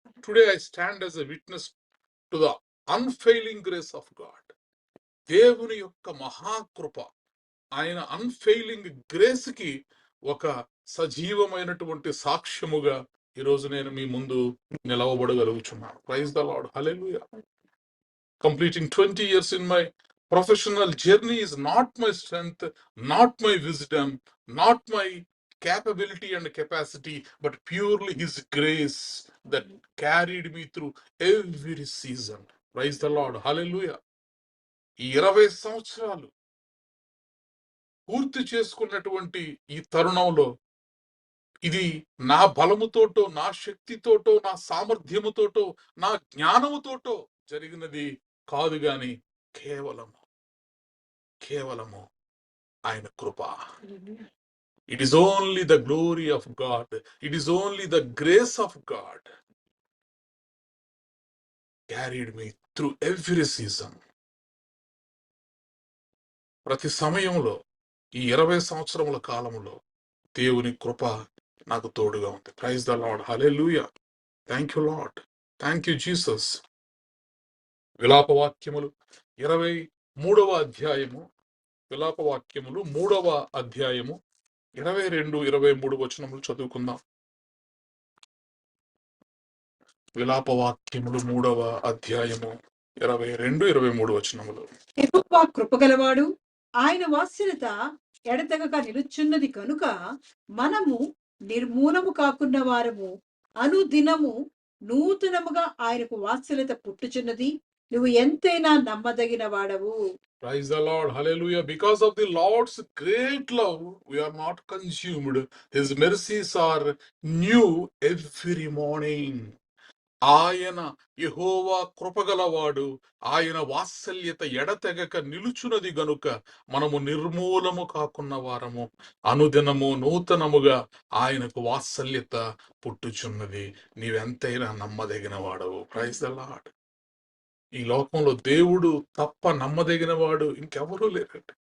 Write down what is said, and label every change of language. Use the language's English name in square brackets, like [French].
[English] Today I stand as a witness to the unfailing grace of God. [Telugu] దేవుని యొక్క మహాకృప, ఆయన అన్ఫెయిలింగ్ గ్రేస్ కి ఒక సజీవమైనటువంటి సాక్ష్యముగా ఈరోజు నేను మీ ముందు నిలవబడగలుగుచున్నాను. [English] Praise the Lord, hallelujah. Completing 20 years in my professional journey is not my strength, not my wisdom, not my capability and capacity, but purely His grace that carried me through every season. Praise the Lord, hallelujah. [Telugu] ఈ 20 సంవత్సరాలు పూర్తి చేసుకున్నటువంటి ఈ తరుణంలో ఇది నా బలముతోటో, నా శక్తితోటో, నా సామర్థ్యముతోటో, నా జ్ఞానముతోటో జరిగినది కాదు గాని కేవలము ఆయన కృప. [English] It is only the glory of God. It is only the grace of God carried me through every season. [Telugu] ప్రతి సమయంలో ఈ 20 సంవత్సరముల కాలంలో దేవుని కృప నాకు తోడుగా ఉంది. [English] Praise the Lord, hallelujah. Thank you Lord, thank you Jesus. [Telugu] విలాపవాక్యములు 23వ అధ్యాయము, విలాపవాక్యములు 3వ అధ్యాయము 22, 23 వచనములు చదువుకుందాం. విలాపవాక్యములు 3వ అధ్యాయము 22, 23 వచనములు. యెహోవా కృపగలవాడు, ఆయన వాత్సల్యత ఎడతెగక నిలుచున్నది కనుక మనము నిర్మూలము కాకున్న వారము, అనుదినము నూతనముగా ఆయనకు వాత్సల్యత పుట్టుచున్నది. నువ్వు ఎంతైనా నమ్మదగిన వాడవు. [English] Praise the Lord, hallelujah. Because of the Lord's great love, we are not consumed. His mercies are new every morning. [Telugu] ఆయన యెహోవా కృపగలవాడు, ఆయన వాత్సల్యత ఎడతెగక నిలుచున్నది గనుక మనము నిర్మూలము కాకున్న వారము, అనుదినము నూతనముగా ఆయనకు వాత్సల్యత పుట్టుచున్నది. నీవెంతైనా నమ్మదగిన వాడవు. [English] Praise the Lord. [Telugu] ఈ లోకంలో దేవుడు తప్ప నమ్మదగిన వాడు ఇంకెవరూ లేరండి.